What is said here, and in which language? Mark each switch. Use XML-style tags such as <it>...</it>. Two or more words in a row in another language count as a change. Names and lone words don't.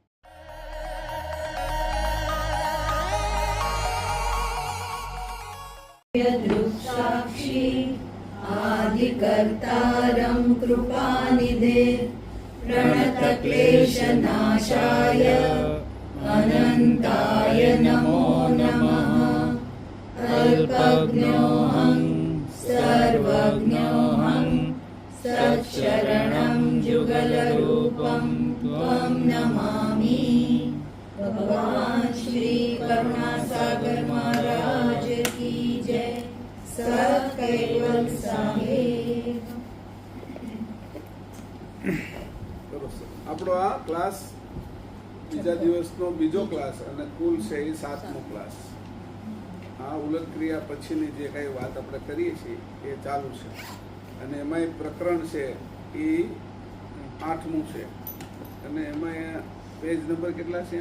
<sa>साक्षी आदिकर्तारं कृपानिधे પ્रणतक्लेशनाशाय अनन्ताय नमो नमः। अल्पज्ञोऽहं सर्वज्ञोऽहं सत्शरणं जुगलरूपं त्वं नमामि।</sa> <hi>भगवान श्री करुणासागर महाराज की जय। सत कैवल साहेब।</hi> <gu>આપણો આ ક્લાસ બીજા દિવસનો બીજો ક્લાસ અને કુલ છે એ 7મો ક્લાસ. આ ઉલટ ક્રિયા પછીની જે કાંઈ વાત આપણે કરીએ છીએ એ ચાલુ છે અને એમાં એક પ્રકરણ છે એ 8મું છે અને એમાં પેજ નંબર કેટલા છે?</gu>